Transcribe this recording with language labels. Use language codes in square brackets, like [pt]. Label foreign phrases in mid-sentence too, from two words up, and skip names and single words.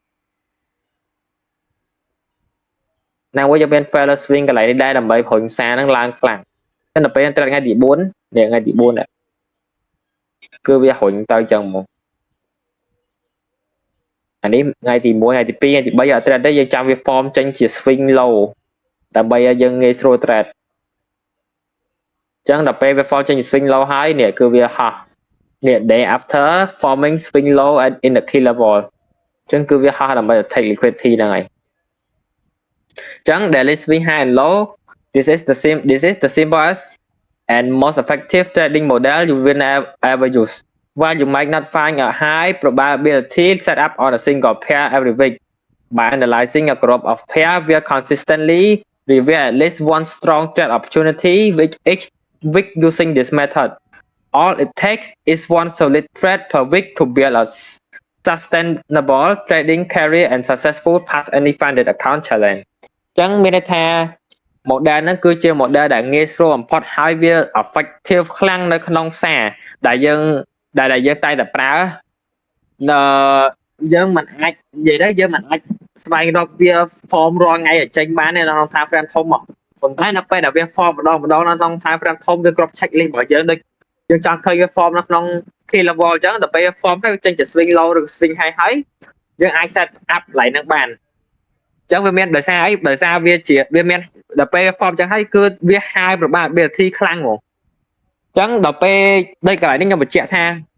[km] ណាមួយយើងមាន [en] failure swing [km] កន្លែងនេះដែរដើម្បីព្រុញសារហ្នឹងឡើងខ្លាំងតែដល់ពេលថ្ងៃទី4នេះថ្ងៃទី4គឺវាព្រុញទៅចឹងមកអានេះថ្ងៃទី1ថ្ងៃទី2ថ្ងៃទី3អត់ trade ទេយើងចាំវា form ចេញជា [en] swing low [km] ដើម្បីឲ្យយើងងាយស្រួល trade ចឹងដល់ពេលវា form ចេញជា [en] swing low [km] ហើយនេះគឺវាហោះនេះ [en] day after forming swing low at in the key level [km] ចឹងគឺវាហោះដើម្បី [en] take liquidity [km] ហ្នឹងហើយចឹង [en] daily swing high and low this is the simplest and most effective trading model you will ever use while you might not find a high probability setup on a single pair every week by analyzing a group of pair will consistently reveal at least one strong trade opportunity with each week using this method all it takes is one solid trade per week to build a sustainable trading career and successful past any funded account challenge [km] ចឹងមានន័យថា model ហ្នឹងគឺជា model ដែលងាយស្រួលបំផុតហើយវា effective ខ្លាំងនៅក្នុងផ្សារដែលយើងតែងតែប្រើ យើងមិនអាចនិយាយទៅយើងមិនអាចស្វែងរកវា form រាល់ថ្ងៃឲ្យចេញបានទេនៅក្នុង [en] time frame [km] ធំប៉ុន្តែនៅពេលដែលវា form ម្ដងនៅក្នុង [en] time frame [km] ធំគឺគ្រប់ checklist របស់យើងដូចយើងចង់ឃើញវា form នៅក្នុង [en] key level [km] អញ្ចឹងដល់ពេល form ទៅចេញជា [en] swing low [km] ឬ [en] swing high [km] ហើយយើងអាច [en] set up [km] កន្លែងហ្នឹងបានចឹងវាមានដោយសារអីដោយសារវាមានដល់ពេល form ចឹងហើយគឺវា [en] high probability [km] ខ្លាំងហ្មងចឹងដល់ពេលដូចកន្លែងនេះខ្ញុំបញ្ជាក់ថា